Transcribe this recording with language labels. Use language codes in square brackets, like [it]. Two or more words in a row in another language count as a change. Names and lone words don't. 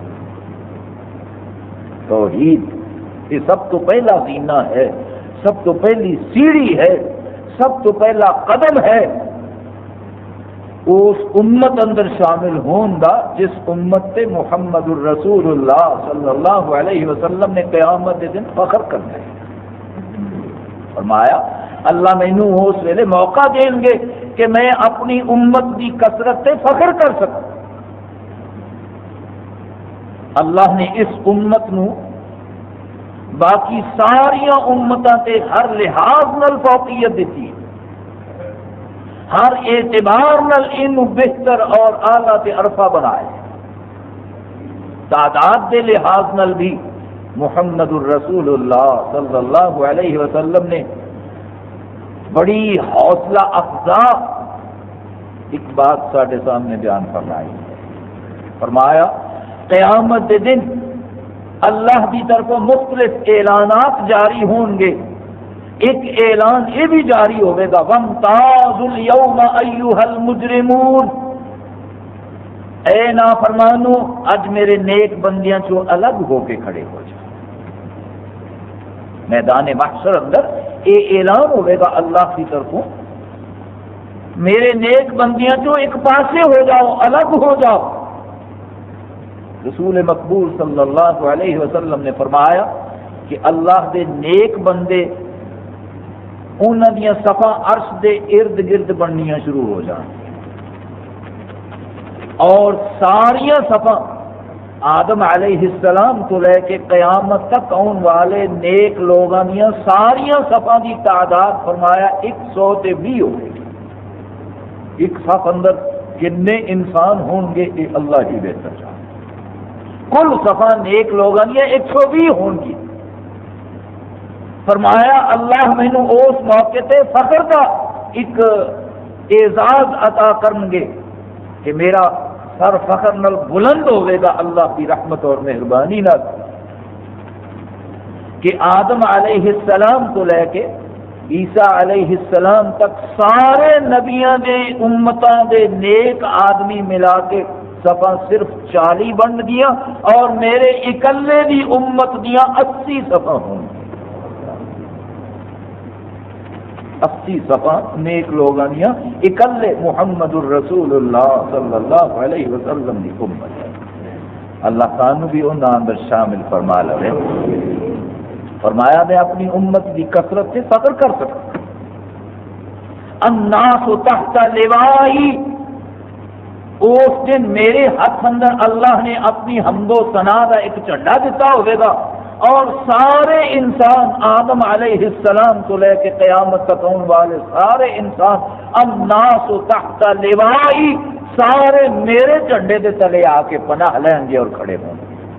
[pa] توحید یہ سب تو پہلا زینہ ہے، سب تو پہلی سیڑھی ہے، سب تو پہلا قدم ہے اس امت اندر شامل ہون دا جس امت سے [ar] محمد الرسول اللہ صلی اللہ علیہ وسلم [pa] نے قیامت کے دن فخر کرنا ہے. فرمایا اللہ مینوں اس ویلے موقع دیں گے کہ میں اپنی امت کی کثرت سے فخر کر سکوں. اللہ نے اس امت نو باقی ساریا امتاں تے ہر لحاظ نال فوقیت دیتی ہے، ہر اعتبار نال انہوں بہتر اور اعلیٰ تے عرفہ بنائے، تعداد دے لحاظ نال بھی [ar] محمد الرسول اللہ صلی اللہ علیہ وسلم [pa] نے بڑی حوصلہ افزا ایک بات سارے سامنے بیان فرمائی، فرمایا قیامت دے دن اللہ کی طرف مختلف اعلانات جاری ہوں گے، ایک اعلان یہ بھی جاری ہوئے گا [ar] وَامْتَازُوا الْيَوْمَ أَيُّهَا الْمُجْرِمُونَ، [pa] اے نافرمانو اج میرے نیک بندیاں چو الگ ہو کے کھڑے ہو جائے۔ میدان محشر اندر یہ اعلان ہوئے گا اللہ کی طرفوں، میرے نیک بندیاں چو ایک پاسے ہو جاؤ، الگ ہو جاؤ۔ رسول مقبول [ar] صلی اللہ علیہ وسلم [pa] نے فرمایا کہ اللہ دے نیک بندے انہاں دیاں صفاں عرش دے ارد گرد بننیاں شروع ہو جان، اور ساریاں صفاں آدم [ar] علیہ السلام [pa] تو لے کے قیامت تک آن والے نیک لوگاں دیاں ساریاں صفاں دی تعداد فرمایا 120 ہو گئی۔ ایک صف اندر کتنے انسان ہوں گے یہ اللہ ہی بہتر جانے، کل صفا نیک لوگوں دیا 120 ہون گی۔ فرمایا اللہ مینوں اس موقع تے فخر کا ایک اعزاز عطا کرن گے کہ میرا سر فخر نال بلند ہوئے گا اللہ کی رحمت اور مہربانی نال، کہ آدم [ar] علیہ السلام [pa] تو لے کے عیسیٰ [ar] علیہ السلام [pa] تک سارے نبیاں دے امتاں دے نیک آدمی ملا کے صفا صرف 40 بن گیا، اور میرے اکلے دی امت دیاں 80 صفا ہوں گی، 80 صفا نیک لوگاں دیاں اکلے [ar] محمد الرسول اللہ صلی اللہ علیہ وسلم [pa] دی امت ہے۔ اللہ تعالیٰ بھی انہاں اندر شامل فرما لے۔ فرمایا میں اپنی امت کی کثرت سے فخر کر سکتا، [ar] الناس تحت لوائی، [pa] اس دن میرے ہاتھ اندر اللہ نے اپنی حمد و ثنا کا ایک جھنڈا دیتا ہوئے گا، اور سارے انسان آدم [ar] علیہ السلام [pa] کو لے کے قیامت تک آنے والے سارے انسان [ar] الناس تحت لوائی، [pa] سارے میرے جھنڈے دے تلے آ کے پناہ لیں گے اور کھڑے ہوں گے۔